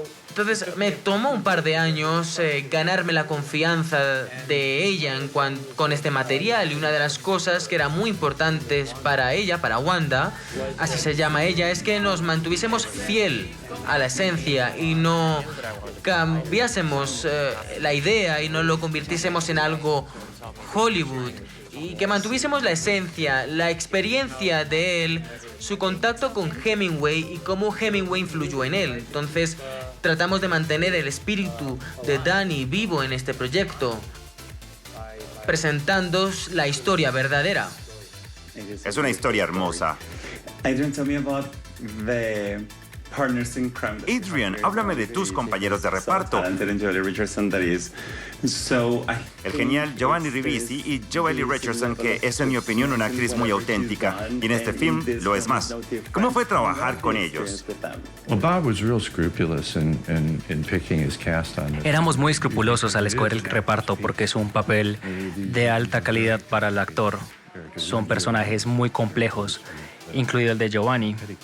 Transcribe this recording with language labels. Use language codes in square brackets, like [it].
[es] Entonces me tomó un par de años ganarme la confianza de ella con este material, y una de las cosas que era muy importantes para ella, para Wanda, así se llama ella, es que nos mantuviésemos fiel a la esencia y no cambiásemos la idea y no lo convirtiésemos en algo Hollywood, y que mantuviésemos la esencia, la experiencia de él, su contacto con Hemingway y cómo Hemingway influyó en él. Entonces, tratamos de mantener el espíritu de Danny vivo en este proyecto, presentando la historia verdadera. Es una historia hermosa. [en] Adrian, tell me about the partners in crime. [es] Adrian, háblame de tus compañeros de reparto. [en] Talented and Joely Richardson, that is. So, [es] El genial Giovanni Ribisi y Joely Richardson, que es en mi opinión una actriz muy auténtica, y en este film lo es más. ¿Cómo fue trabajar con ellos? [en] Well, Bob was real scrupulous in picking his cast on this. [es] Éramos muy escrupulosos al escoger el reparto porque es un papel de alta calidad para el actor. Son personajes muy complejos, incluido el de Giovanni.